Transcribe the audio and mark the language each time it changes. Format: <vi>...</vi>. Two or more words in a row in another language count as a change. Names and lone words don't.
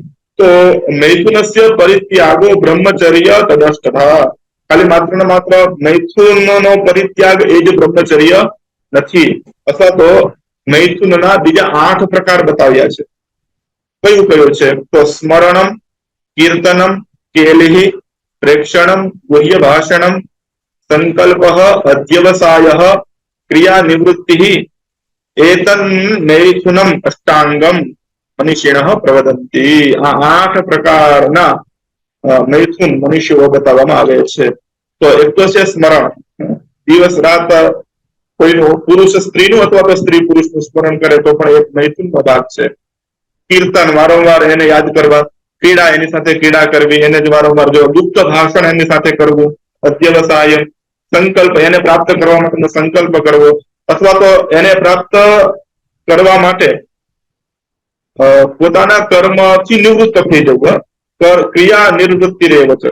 <sa>તો મૈથુનસ્ય પરિત્યાગો બ્રહ્મચર્ય તદષ્ટભ.</sa> <gu>ખાલી માત્ર ને માત્ર મૈથુનનો પરિત્યાગ એ જ બ્રહ્મચર્ય નથી. અથવા તો મૈથુનના બીજા 8 પ્રકાર બતાવ્યા છે. કયું કયું છે? તો</gu> <sa>સ્મરણમ, કીર્તનમ, केलिः प्रेक्षणं गुह्य भाषणं संकल्पः अध्यवसायः क्रिया निवृत्तिः एतन्मैथुनम् अष्टांगम मनीषिणः प्रवदन्ति।</sa> <gu>આ 8 પ્રકારના મૈથુન મનુષ્યો બતાવવામાં આવે છે। તો એક તો છે સ્મરણ, દિવસ રાત કોઈનું પુરુષ સ્ત્રીનું અથવા તો સ્ત્રી પુરુષનું સ્મરણ કરે તો પણ એક મૈથુનનો ભાગ છે। કીર્તન, વારંવાર એને યાદ કરવા, ક્રીડા, એની સાથે ક્રીડા કરવી, એને જ વારંવાર જો ગુપ્ત ભાષણ એની સાથે કરવું, અધ્યવસાય, સંકલ્પ, એને પ્રાપ્ત કરવા માટેનો સંકલ્પ કરવો અથવા તો એને પ્રાપ્ત કરવા માટે પોતાના કર્મથી નિવૃત્ત થઈ જવું, ક્રિયા નિવૃત્તિ રહેવ છે।</gu>